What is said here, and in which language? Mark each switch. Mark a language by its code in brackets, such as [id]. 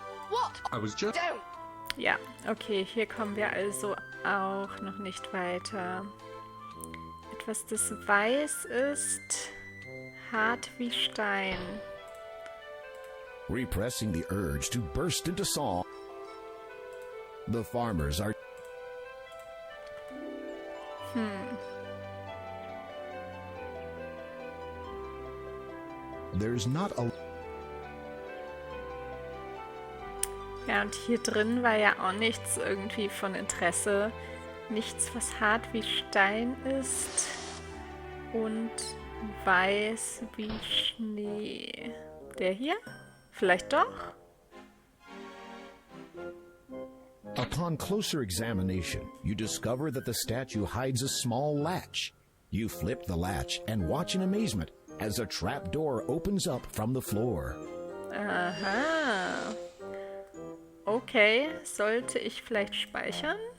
[en] What? I was just... Don't. [de] Ja, okay, hier kommen wir also auch noch nicht weiter. Etwas, das weiß ist, hart wie Stein. [en] repressing the urge to burst into song. The farmers are there's not a [de] Ja, und hier drin war ja auch nichts irgendwie von Interesse. Nichts, was hart wie Stein ist und weiß wie Schnee. Der hier? Vielleicht doch? [en] Upon closer examination, you discover that the statue hides a small latch. You flip the latch and watch in amazement as a trap door opens up from the floor. Aha. [de] Okay, sollte ich vielleicht speichern?